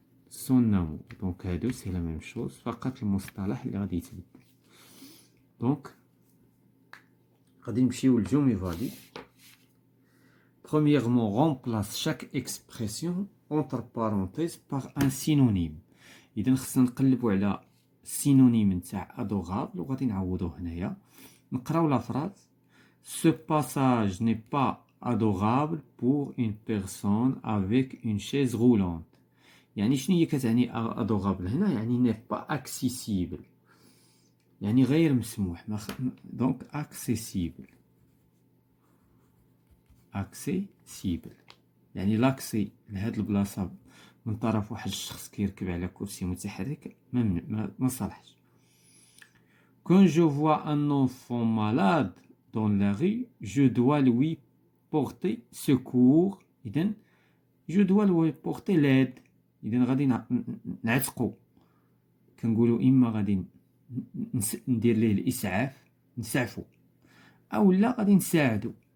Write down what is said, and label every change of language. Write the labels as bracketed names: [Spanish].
[French] سون امور. [Arabic] دونك هادو [French] سي لا ميم شوز، [Arabic] فقط المصطلح اللي غادي يتبدل. دونك غادي نمشيو للجومي فالي. [French] Premièrement, remplace chaque expression entre parenthèses par un synonyme. [Arabic] إذا خصنا نقلبوا على السينونيم نتاع [French] adorable [Arabic] وغادي نعوضوه هنايا. نقراو لا فراز. [French] Ce passage n'est pas adorable pour une personne avec une chaise roulante. [Arabic] يعني شنو هي كتعني adorable هنا؟ يعني [French] n'est pas accessible، [Arabic] يعني غير مسموح. [French] دونك accessible. [Arabic] accessible يعني [French] لاكسي [Arabic] لهاد البلاصه من طرف واحد الشخص كيركب على كرسي متحرك ما صالحش. [French] Quand je vois un enfant malade dans la rue, je dois lui porter secours. [Arabic] إذن [French] je dois lui porter l'aide. [Arabic] إذن غادي نعتقو، كنقولوا إما غادي ندير ليه الإسعاف، نسعفو، أو لا غادي نساعدو.